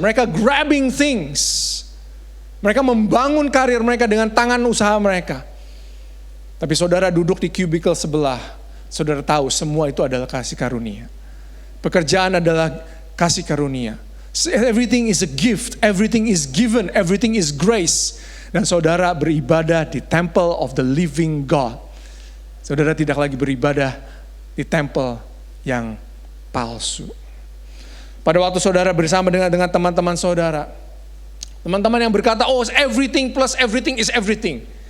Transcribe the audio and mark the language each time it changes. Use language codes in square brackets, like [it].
[id] Mereka [en] grabbing things. [id] Mereka membangun karir mereka dengan tangan usaha mereka. Tapi saudara duduk di cubicle sebelah, saudara tahu semua itu adalah kasih karunia. Pekerjaan adalah kasih karunia. [en] Everything is a gift, everything is given, everything is grace. [id] Dan saudara beribadah di [en] temple of the living God. [id] Saudara tidak lagi beribadah di temple yang palsu. Pada waktu saudara bersama dengan teman-teman saudara, teman-teman yang berkata, oh [en] everything plus everything is everything.